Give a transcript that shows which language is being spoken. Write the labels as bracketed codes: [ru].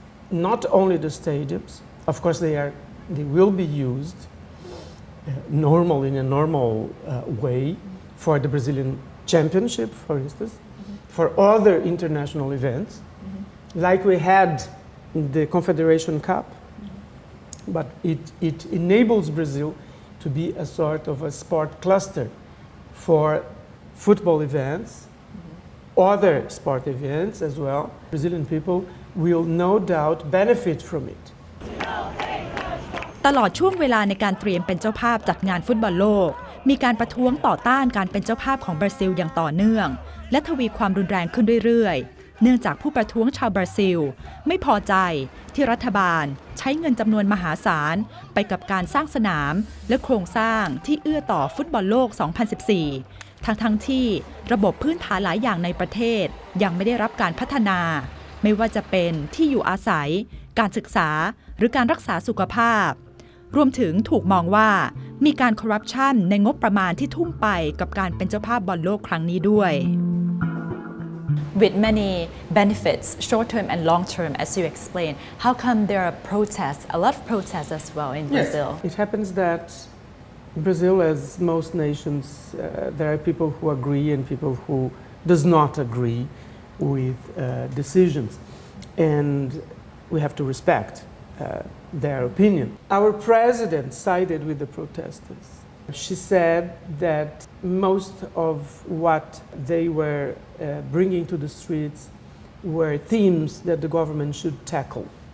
[en] Not only the stadiums, of course they will be used in a normal way for the Brazilian Championship, for instance, for other international events, like we had the Confederation Cup, but it enables Brazil to be a sort of a sport cluster for football events, other sport events as well. Brazilian people will no doubt benefit from it. [th] ตลอดช่วงเวลาในการเตรียมเป็นเจ้าภาพจัดงานฟุตบอลโลกมีการประท้วงต่อต้านการเป็นเจ้าภาพของบราซิลอย่างต่อเนื่องและทวีความรุนแรงขึ้นเรื่อยๆเนื่องจากผู้ประท้วงชาวบราซิลไม่พอใจที่รัฐบาลใช้เงินจำนวนมหาศาลไปกับการสร้างสนามและโครงสร้างที่เอื้อต่อฟุตบอลโลก 2014 ทั้งที่ระบบพื้นฐานหลายอย่างในประเทศยังไม่ได้รับการพัฒนาไม่ว่าจะเป็นที่อยู่อาศัยการศึกษาหรือการรักษาสุขภาพรวมถึงถูกมองว่ามีการคอร์รัปชันในงบประมาณที่ทุ่มไปกับการเป็นเจ้าภาพบอลโลกครั้งนี้ด้วย [en] With many benefits, short term and long term, as you explained, how come there are protests, a lot of protests as well in Brazil? Yes, it happens that Brazil, as most nations, there are people who agree and people who does not agree with decisions, and we have to respect their opinion. Our president sided with the protesters. She said that most of what they were bringing to the streets were themes that the government should tackle.